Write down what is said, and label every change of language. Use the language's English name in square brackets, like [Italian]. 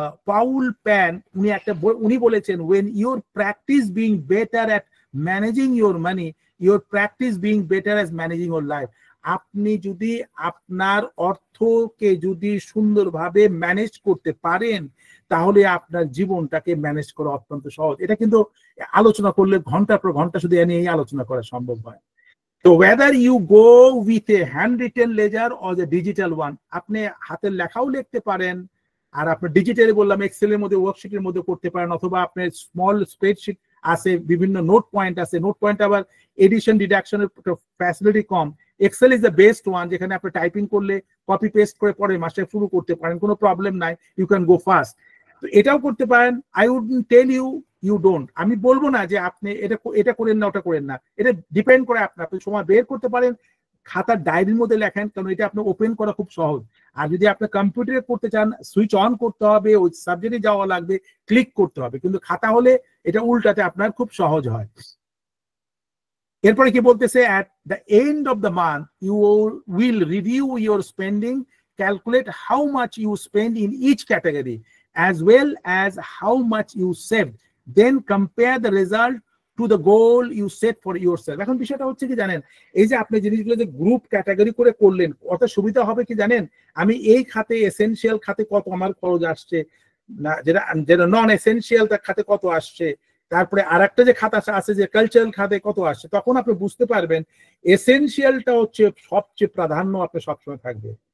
[English] পাউল প্যান [Bangla] উনি বলেছেন, [English] when your practice being better at managing your money, your practice being better as managing your life. [Bangla] আপনি যদি আপনার অর্থকে যদি সুন্দরভাবে ম্যানেজ করতে পারেন, তাহলে আপনার জীবনটাকে ম্যানেজ করা অত্যন্ত সহজ। এটা কিন্তু আলোচনা করলে ঘন্টার পর ঘন্টা শুধু এ নিয়ে আলোচনা করা সম্ভব হয়। তো [English] whether you go with a handwritten ledger or the digital one, [Bangla] আপনি হাতের লেখাও লিখতে পারেন, আর আপনি ডিজিটালি বললাম এক্সেলের মধ্যে ওয়ার্কশিটের মধ্যে করতে পারেন, অথবা আপনার স্মল স্প্রেডশিট আছে, বিভিন্ন নোট পয়েন্ট আছে। নোট পয়েন্ট আবার addition ডিডাকশনের facility com, [English] excel is the best one, [Bangla] যেখানে আপনি টাইপিং করলে কপি পেস্ট করে পরের মাসে শুরু করতে পারেন, কোনো প্রবলেম নাই, [English] You can go fast. [Bangla] তো এটাও করতে পারেন। [English] I would tell you you don't, [Bangla] আমি বলবো না যে আপনি এটা করেন না ওটা করেন না, এটা ডিপেন্ড করে আপনি সময় বের করতে পারেন, খাতার ডায়েরির মধ্যে লেখেন, কারণ এটা আপনি ওপেন করা খুব সহজ। আর যদি আপনি কম্পিউটারে করতে চান, সুইচ অন করতে হবে, ওই সাবজেক্টে যাওয়া লাগবে, ক্লিক করতে হবে, কিন্তু খাতা হলে এটা উল্টাতে আপনার খুব সহজ হয়। এরপরে কি বলতেছে, [English] at the end of the month you will review your spending, calculate how much you spend in each category as well as how much you saved, then compare the result to the goal you set for yourself. [Bangla] এখন বিষয়টা হচ্ছে কি জানেন, এই যে আপনি জিনিসগুলো যে গ্রুপ ক্যাটাগরি করে করলেন, কত সুবিধা হবে কি জানেন, আমি এই খাতে এসেনশিয়াল খাতে কত আমার খরচ আসছে, না যেটা নন এসেনশিয়াল তার খাতে কত আসছে, তারপরে আরেকটা যে খাতা আছে যে কালচারাল খাতে কত আসছে, তখন আপনি বুঝতে পারবেন এসেনশিয়ালটা হচ্ছে সবচেয়ে প্রাধান্য আপনার সবসময় থাকবে।